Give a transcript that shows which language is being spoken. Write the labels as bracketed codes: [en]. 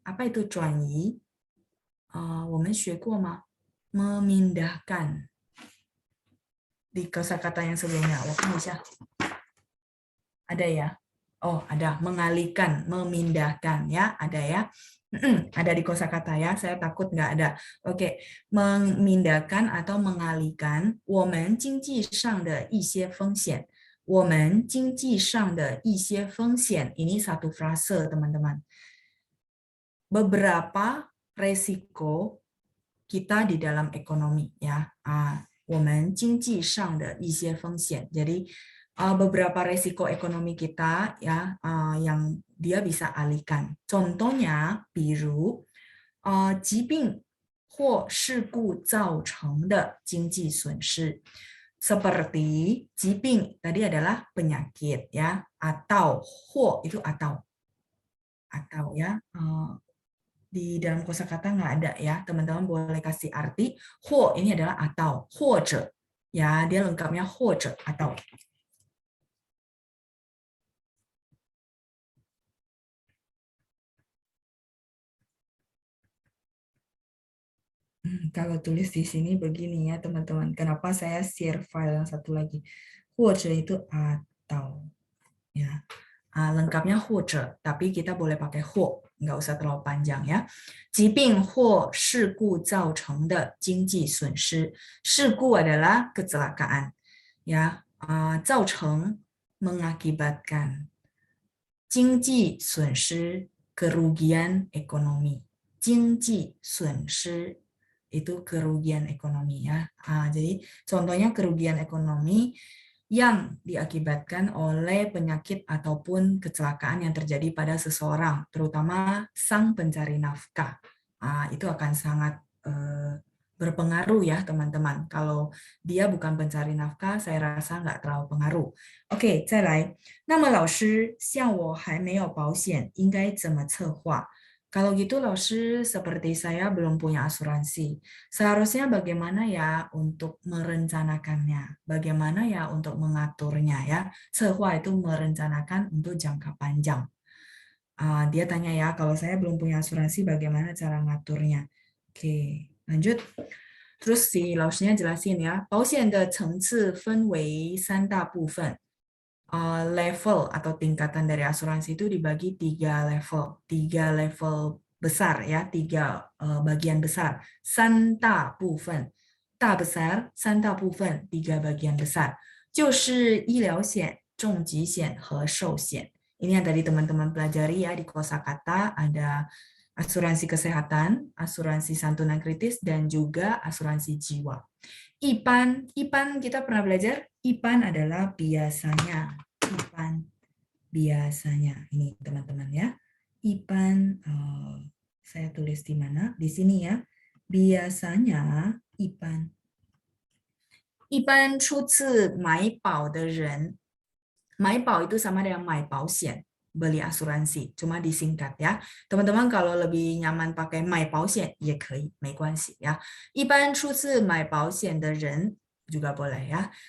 [id] Apa itu [zh] 转移？我们学过吗？ [id] memindahkan. Di kosakata yang sebelumnya, [zh] 我看一下. [id] Ada ya? Oh, ada. Mengalihkan, memindahkan ya, ada ya. Ada di kosakata ya, saya takut nggak ada. Oke, memindahkan atau mengalihkan [zh] 我们经济上的一些风险。我们经济上的一些风险 [id] ini satu frase teman-teman. Beberapa resiko kita di dalam ekonomi ya. [zh] 我们经济上的一些风险. [id] Jadi beberapa resiko ekonomi kita ya yang dia bisa alihkan. [zh] Contohnya, 比如疾病或事故造成的经济损失. [id] Seperti 疾病 tadi adalah penyakit ya, atau 或 itu atau ya. Di dalam kosakata nggak ada ya, teman-teman boleh kasih arti. 或 ini adalah atau, 或者ya, dia lengkapnya 或者 atau. Kalau tulis di sini begini ya teman-teman. Kenapa saya share file yang satu lagi? 或者 itu atau ya. Lengkapnya 或者, tapi kita boleh pakai 或, nggak usah terlalu panjang ya. [zh] 疾病或事故造成的经济损失. [id] 事故 adalah kecelakaan ya. 造成 mengakibatkan. 经济损失 kerugian ekonomi. 经济损失 itu kerugian ekonomi ya. Jadi contohnya kerugian ekonomi yang diakibatkan oleh penyakit ataupun kecelakaan yang terjadi pada seseorang, terutama sang pencari nafkah. Itu akan sangat berpengaruh ya teman-teman. Kalau dia bukan pencari nafkah, saya rasa nggak terlalu pengaruh. Oke, [zh] 再来。那么老师，像我还没有保险，应该怎么策划？ [id] Kalau gitu, Laoshi, seperti saya belum punya asuransi. Seharusnya bagaimana ya untuk merencanakannya? Bagaimana ya untuk mengaturnya ya? Cehua itu merencanakan untuk jangka panjang. Dia tanya ya, kalau saya belum punya asuransi, bagaimana cara ngaturnya? Oke, lanjut. Terus si Laoshinya jelasin ya, [zh] 保险的层次分为3大部分。 [id] level atau tingkatan dari asuransi itu dibagi 3 level besar ya, 3 bagian besar. 3大部分, ta besar, 3大部分, 3 bagian besar. [zh] 就是医疗险、重疾险和寿险。 [id] Ini yang tadi teman-teman pelajari ya di kosakata, ada asuransi kesehatan, asuransi santunan kritis, dan juga asuransi jiwa. IPAN kita pernah belajar. IPAN adalah biasanya. IPAN biasanya. Ini teman-teman ya. IPAN saya tulis di mana? Di sini ya. Biasanya IPAN. [zh] 一般初次买保的人， [id] 买保itu sama dengan 买保险, beli asuransi, cuma disingkat ya. Teman-teman kalau lebih nyaman pakai 买保险 [zh] 也可以，没关系 [id] ya. [zh] 一般初次买保险的人 [id] juga boleh ya.